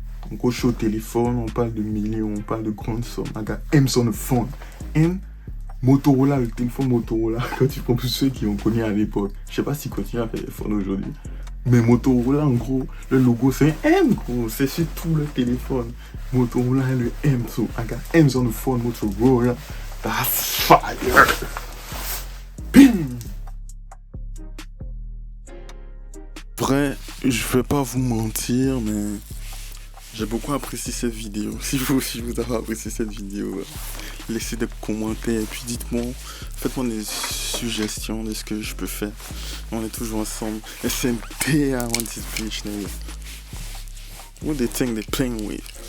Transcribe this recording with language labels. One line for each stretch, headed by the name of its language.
French: En gros, je suis au téléphone, on parle de millions, on parle de grandes sommes. I got M's on the phone. M, Motorola, le téléphone Motorola, quand tu prends tous ceux qui ont connu à l'époque. Je sais pas s'ils continuent à faire des phones aujourd'hui. Mais Motorola, en gros, le logo c'est un M, gros. C'est sur tout le téléphone. Motorola et le M.
English: So, I got M's on the phone, Motorola. That's fire. Bim.
French: Vrai, je vais pas vous mentir, mais j'ai beaucoup apprécié cette vidéo. Si vous avez apprécié cette vidéo, laissez des commentaires et puis dites-moi, faites-moi des suggestions de ce que je peux faire.
English: On est toujours ensemble. SMT, I want this bitch, nigga. What they think they playing with?